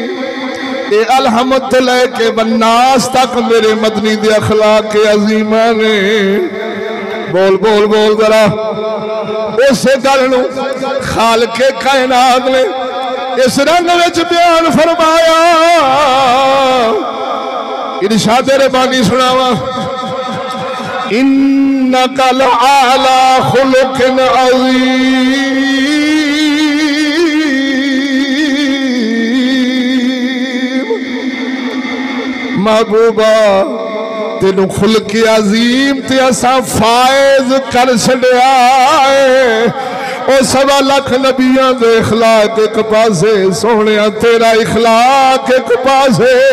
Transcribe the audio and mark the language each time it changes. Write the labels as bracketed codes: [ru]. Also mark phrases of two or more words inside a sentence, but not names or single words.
[pa] ਯੇ ਅਲਹਮਦ ਲੈ ਕੇ ਬੰਨਾਸ ਤੱਕ ਮੇਰੇ ਮਦਨੀ ਦੇ ਅਖ਼ਲਾਕ ਕੇ ਅਜ਼ੀਮਾ ਨੇ। ਬੋਲ ਬੋਲ ਬੋਲ ਜ਼ਰਾ। ਉਸ ਗੱਲ ਨੂੰ ਖ਼ਾਲਿਕੇ ਕਾਇਨਾਤ ਨੇ ਇਸ ਰੰਗ ਵਿੱਚ ਬਯਾਨ ਫ਼ਰਮਾਇਆ। ਇਰਸ਼ਾਦ ਰੱਬਾਨੀ ਸੁਣਾਵਾਂ [ar] إنك لعلى خلق عظيم. [pa] ਮਹਿਬੂਬਾ ਤੈਨੂੰ ਖੁੱਲ ਕੇ ਅਜ਼ੀਮ ਤੇ ਅਸਾਂ ਫ਼ਾਇਜ਼ ਕਰ ਛੱਡਿਆ ਹੈ। ਓ 1.25 ਲੱਖ ਨਬੀਆਂ ਦੇ ਇਖ਼ਲਾਕ ਇੱਕ ਪਾਸੇ ਸੋਹਣੇ ਤੇਰਾ ਇਖ਼ਲਾਕ ਇੱਕ ਪਾਸੇ।